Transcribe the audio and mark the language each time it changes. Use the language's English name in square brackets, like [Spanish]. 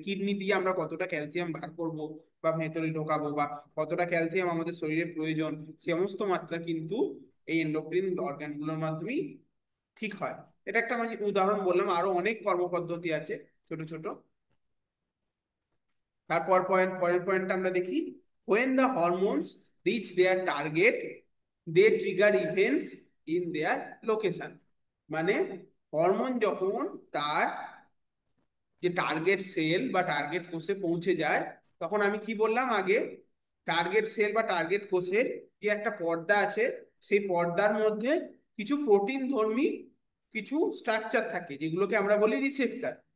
[Bangla] Kidney দিয়ে আমরা কতটা ক্যালসিয়াম বার করব বা ভেতরে ঢোকাবো, বা কতটা ক্যালসিয়াম আমাদের শরীরে প্রয়োজন, সমস্ত মাত্রা কিন্তু এই এন্ডোক্রিন অর্গানগুলোর মাধ্যমেই ঠিক হয়। এটা একটা আমি উদাহরণ বললাম, আরো অনেক কর্মপদ্ধতি আছে ছোট ছোট। তারপর পরের পয়েন্ট আমরা দেখি, [English] when the hormones reach their target they trigger events in their location। [Bangla] মানে হরমোন যখন তার যে টার্গেট সেল বা টার্গেট কোষে পৌঁছে যায়, তখন আমি কি বললাম আগে, টার্গেট সেল বা টার্গেট কোষের যে একটা পর্দা আছে, সেই পর্দার মধ্যে কিছু প্রোটিন ধর্মী কিছু স্ট্রাকচার থাকে, যেগুলোকে আমরা বলি রিসেপ্টর।